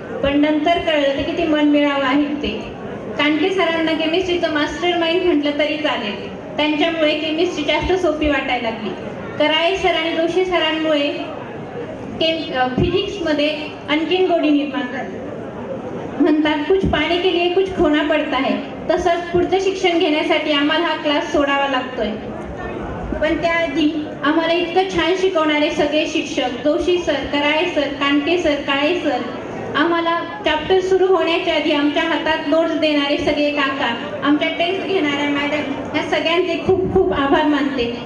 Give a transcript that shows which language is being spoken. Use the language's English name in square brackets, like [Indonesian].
[Marathi] पण नंतर कळलं ते किती मनमिळावं आहे ते. कानके सरांना केमिस्ट्रीचं मास्टर माइंड म्हटलं तरी चालेल. त्यांच्यामुळे केमिस्ट्री जास्त सोपी वाटायला लागली. कराळे सर आणि जोशी सरांमुळे फिजिक्समध्ये आणखीन गोडी निर्माण झाली. म्हणतात [Hindi] कुछ पाने के लिए कुछ खोना पडता है. [Marathi] तसंच पुढचं शिक्षण घेण्यासाठी आम्हाला हा क्लास सोडावा लागतोय. पण त्याआधी आम्हाला इतकं छान शिकवणारे सगळे शिक्षक, Joshi sir, Karale sir, कानके sir, काळे सर, आम्हाला चॅप्टर सुरू होण्याच्या आधी आमच्या हातात नोट्स देणारे सगळे काका, आमच्या टेस्ट घेणाऱ्या मॅडम, ह्या सगळ्यांचे खूप खूप आभार मानते.